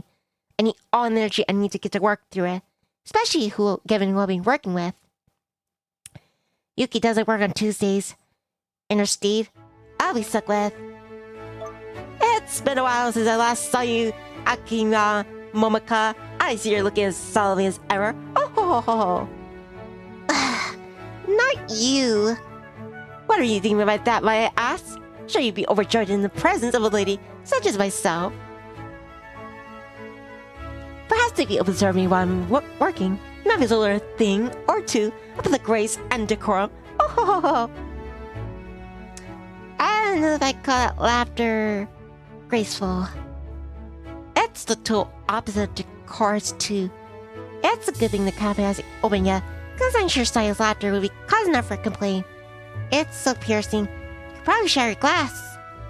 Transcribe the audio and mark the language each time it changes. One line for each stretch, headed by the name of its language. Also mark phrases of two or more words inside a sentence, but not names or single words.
English: I need all the energy I need to get to work through it, especially given who I've been working with. Yuki doesn't work on Tuesdays. And her Steve, I'll be stuck with. It's been a while since I last saw you, Akima Momoka. I see you're looking as solid as ever. Oh ho ho ho. Not you. What are you thinking about that, my ass? Sure you'd be overjoyed in the presence of a lady such as myself. Perhaps if you observe me while I'm working, you might be able to learn a thing or two about the grace and decorum. Oh ho ho ho. I don't know if I call that laughter graceful. It's the total opposite of decorous too. It's a good thing the cafe hasn't opened yet, because I'm sure Saya's laughter would be cause enough for a complaint. It's so piercing, you could probably shatter glass.